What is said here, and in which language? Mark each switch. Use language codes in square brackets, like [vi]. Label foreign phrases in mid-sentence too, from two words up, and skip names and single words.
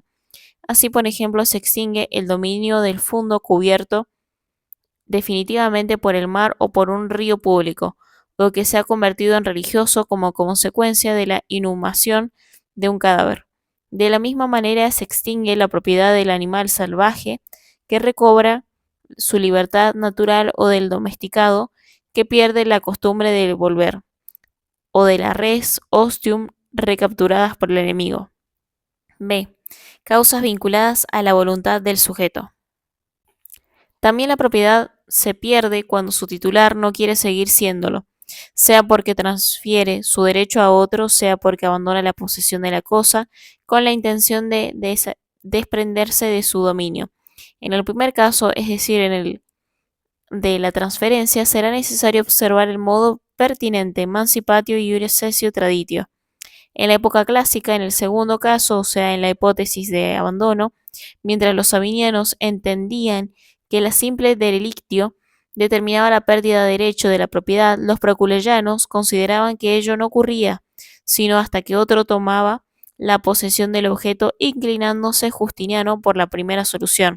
[es] Así, por ejemplo, se extingue el dominio del fundo cubierto definitivamente por el mar o por un río público, o que se ha convertido en religioso como consecuencia de la inhumación de un cadáver. De la misma manera se extingue la propiedad del animal salvaje que recobra su libertad natural o del domesticado que pierde la costumbre de volver, o de la [la] res ostium [es] recapturadas por el enemigo. B. Causas vinculadas a la voluntad del sujeto. También la propiedad se pierde cuando su titular no quiere seguir siéndolo, sea porque transfiere su derecho a otro, sea porque abandona la posesión de la cosa con la intención de desprenderse de su dominio. En el primer caso, es decir, en el de la transferencia, será necesario observar el modo pertinente [la] emancipatio iure cessio traditio. [es] En la época clásica, en el segundo caso, o sea, en la hipótesis de abandono, mientras los sabinianos entendían que la simple derelictio determinaba la pérdida de derecho de la propiedad, los proculeyanos consideraban que ello no ocurría, sino hasta que otro tomaba la posesión del objeto, inclinándose Justiniano por la primera solución.